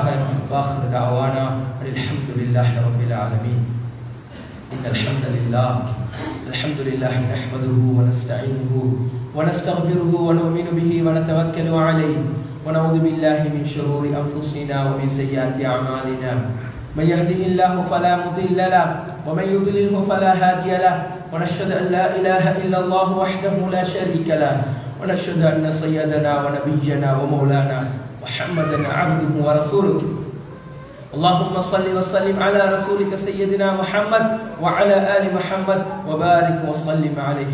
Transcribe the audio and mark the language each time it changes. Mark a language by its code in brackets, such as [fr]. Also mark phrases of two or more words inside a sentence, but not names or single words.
[ar] وآخر دعوانا الحمد لله رب العالمين. إن الحمد لله الحمد لله نحمده ونستعينه ونستغفره ونؤمن به ونتوكل عليه ونعوذ بالله من شرور أنفسنا ومن سيئات أعمالنا. من يهده الله فلا مضل له ومن يضلله فلا هادي له ونشهد أن لا إله إلا الله وحده لا شريك له ونشهد أن سيدنا ونبينا ومولانا محمدا عبده ورسوله. اللهم صل وسلم على رسولك سيدنا محمد وعلى آل محمد وبارك وسلم عليه.